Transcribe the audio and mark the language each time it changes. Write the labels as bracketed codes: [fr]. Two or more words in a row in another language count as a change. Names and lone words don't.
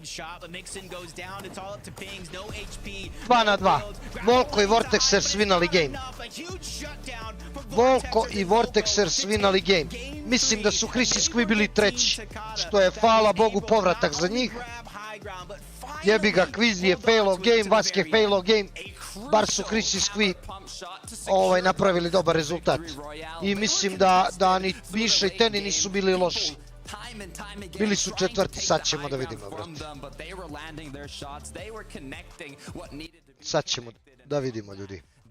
[sr] 2 na 2. Volko i Vortexer svinali game. Mislim da su Chris i Skvi bili treći. Što je, hvala Bogu, povratak za njih. Jebi ga, Quiz je failo game, Vask je failo game. Bar su Chris i Skvi napravili dobar rezultat. I mislim da ni Miša i Teni nisu bili loši. Bili su četvrti, sad ćemo da vidimo, brate. Sad ćemo da vidimo, ljudi.